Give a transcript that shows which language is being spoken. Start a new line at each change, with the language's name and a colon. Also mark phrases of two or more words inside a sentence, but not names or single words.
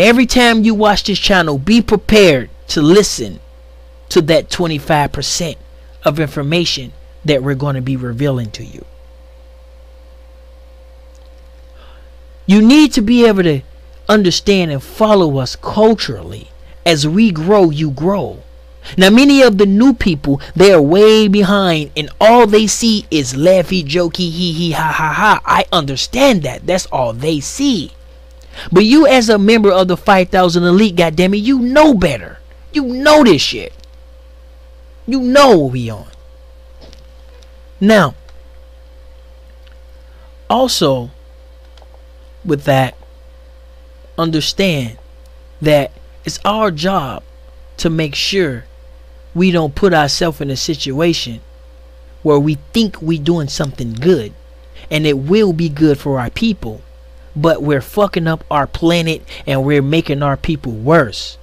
English: Every time you watch this channel, be prepared to listen to that 25% of information that we're going to be revealing to you. You need to be able to understand and follow us culturally. As we grow, you grow. Now many of the new people, they are way behind and all they see is laughy, jokey, hee hee, ha ha ha. I understand that. That's all they see. But you as a member of the 5,000 Elite, goddammit, you know better. You know this shit. You know what we on. Now, also with that, understand that it's our job to make sure we don't put ourselves in a situation where we think we're doing something good and it will be good for our people, but we're fucking up our planet and we're making our people worse.